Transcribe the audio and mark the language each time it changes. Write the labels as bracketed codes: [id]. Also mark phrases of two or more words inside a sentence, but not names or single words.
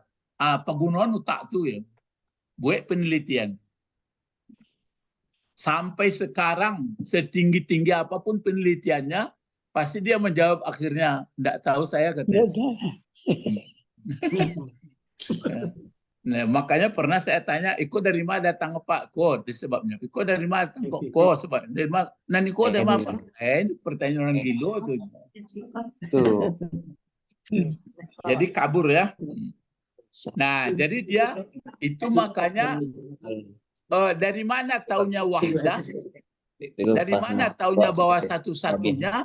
[id] Penggunaan tak tu ya. Buat penelitian. Sampai sekarang setinggi-tinggi apapun penelitiannya, pasti dia menjawab akhirnya tidak tahu saya katanya. Nah, makanya pernah saya tanya, [min] Iko dari mana datang Pak? Ko disebabnya. Iko dari mana datang kok? Ko sebab dari mana? Nani ko dari mana? Ini pertanyaan orang gilo tuh. Tuh. [id] Jadi kabur ya. Nah, jadi dia itu makanya dari mana taunya wahdah? Dari mana taunya bahwa satu-satunya?